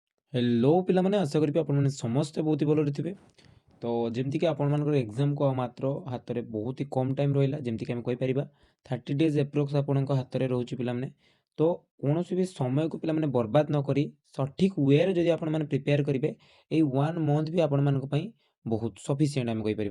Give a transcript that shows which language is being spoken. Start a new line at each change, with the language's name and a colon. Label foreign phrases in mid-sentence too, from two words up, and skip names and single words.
Odia: ହେଲୋ ପିଲାମାନେ ଆଶା କରି ଆପଣେ ସମସ୍ତେ ବହୁତ ହି भलରେ ଥିବେ। तो ଯେମିତିକି ଆପଣମାନଙ୍କର ଏକ୍ଜାମ୍କୁ ଆଉ ମାତ୍ର ହାତରେ ବହୁତ ହି କମ୍ ଟାଇମ୍ ରହିଲା, ଯେମିତିକି ଆମେ କହିପାରିବା 30
English: days approx
Odia: ଆପଣଙ୍କ ହାତରେ ରହୁଛି ପିଲାମାନେ। ତ କୌଣସି ବି ସମୟକୁ ପିଲାମାନେ ବର୍ବାଦ ନ କରି ସଠିକ୍ ୱେରେ ଯଦି ଆପଣମାନେ ପ୍ରିପେୟାର କରିବେ, ଏଇ 1 ମନ୍ଥ ବି ଆପଣମାନଙ୍କ ପାଇଁ ବହୁତ ସଫିସିଏଣ୍ଟ ଆମେ କହିପାରିବା।